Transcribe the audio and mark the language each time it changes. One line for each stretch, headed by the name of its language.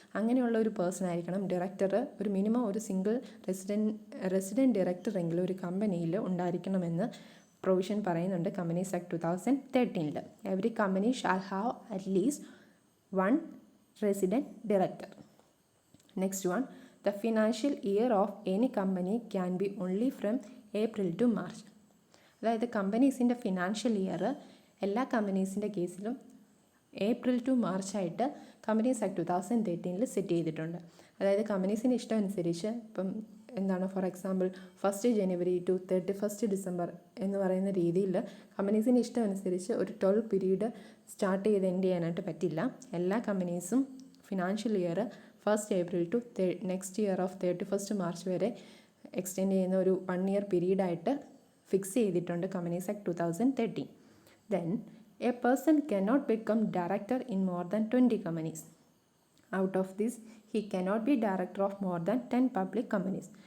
Malayalam: അങ്ങനെയുള്ള ഒരു പേഴ്സൺ ആയിരിക്കണം ഡയറക്ടർ. ഒരു മിനിമം ഒരു സിംഗിൾ റെസിഡൻറ്റ് ഡയറക്ടറെങ്കിലും ഒരു കമ്പനിയിൽ ഉണ്ടായിരിക്കണമെന്ന് പ്രൊവിഷൻ പറയുന്നുണ്ട് companies act 2013.
English: Every company shall have at least 1 resident director. Next one, the financial year of any company can be only from April to March.
Malayalam: അതായത് കമ്പനീസിൻ്റെ ഫിനാൻഷ്യൽ ഇയർ എല്ലാ കമ്പനീസിൻ്റെ കേസിലും April to March ആയിട്ട് companies act 2013 set ചെയ്തിട്ടുണ്ട്. അതായത് കമ്പനീസിൻ്റെ ഇഷ്ടം അനുസരിച്ച് ഇപ്പം for example 1 January to 31 December എന്ന് പറയുന്ന രീതിയിൽ കമ്പനീസിൻ്റെ ഇഷ്ടം അനുസരിച്ച് ഒരു 12 പീരീഡ് സ്റ്റാർട്ട് ചെയ്ത് എൻഡ് ചെയ്യാനായിട്ട് പറ്റില്ല. എല്ലാ കമ്പനീസും financial year 1 April to next year of 31 March വരെ എക്സ്റ്റെൻഡ് ചെയ്യുന്ന ഒരു 1 year പീരീഡായിട്ട് ഫിക്സ് ചെയ്തിട്ടുണ്ട് companies act 2013.
English: Then a person cannot become director in more than 20 companies. Out of this, he cannot be director of more than 10 public companies.